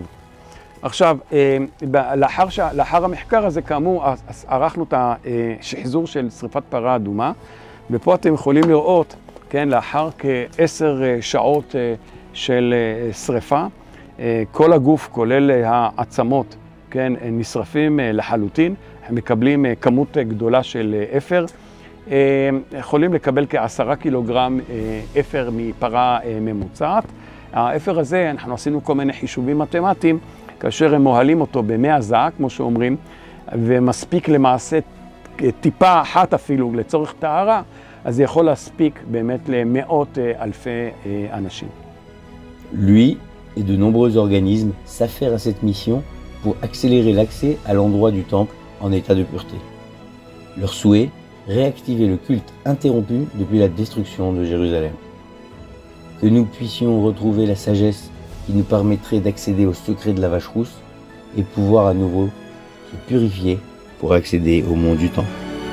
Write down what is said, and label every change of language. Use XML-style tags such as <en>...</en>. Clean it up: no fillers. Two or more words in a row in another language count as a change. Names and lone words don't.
<he>עכשיו, לאחר המחקר הזה, כאמור, ערכנו את השחזור של שריפת פרה אדומה, ופה אתם יכולים לראות, כן, לאחר כ10 שעות של שריפה, כל הגוף, כולל העצמות, כן, נשרפים לחלוטין, הם מקבלים כמות גדולה של אפר, יכולים לקבל כ10 קילוגרם אפר מפרה ממוצעת. האפר הזה, אנחנו עשינו כל מיני חישובים מתמטיים, כאשר הם מוהלים אותו ב100 זעה, כמו שאומרים, ומספיק למעשה טיפה אחת אפילו לצורך טהרה, אז זה יכול להספיק באמת למאות אלפי אנשים.</he> <fr>Lui et de nombreux organismes s'affairent à cette mission pour accélérer l'accès à l'endroit du temple en état de pureté. Leur souhait, réactiver le culte interrompu depuis la destruction de Jérusalem. Que nous puissions retrouver la sagesse qui nous permettrait d'accéder au secret de la vache rousse et pouvoir à nouveau se purifier pour accéder au monde du temple.</fr>